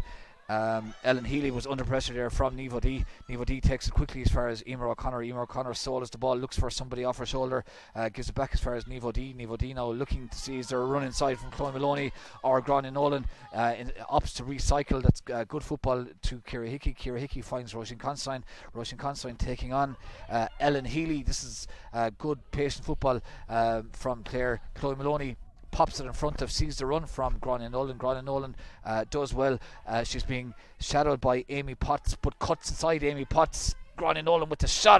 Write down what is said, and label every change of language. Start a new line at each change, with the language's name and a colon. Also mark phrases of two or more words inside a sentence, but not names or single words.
English: Ellen Healy was under pressure there from Nivo D. Nivo D takes it quickly as far as Emer O'Connor. Emer O'Connor solos the ball, looks for somebody off her shoulder, gives it back as far as Nivo D. Nivo D now looking to see is there a run inside from Chloe Maloney or Gráinne Nolan. Opts to recycle. That's good football to Ciara Hickey. Ciara Hickey finds Roisin Considine. Roisin Considine taking on Ellen Healy. This is good patient football from Clare. Chloe Maloney pops it in front of, sees the run from Gráinne Nolan. Gráinne Nolan does well. She's being shadowed by Amy Potts, but cuts inside Amy Potts. Gráinne Nolan with the shot.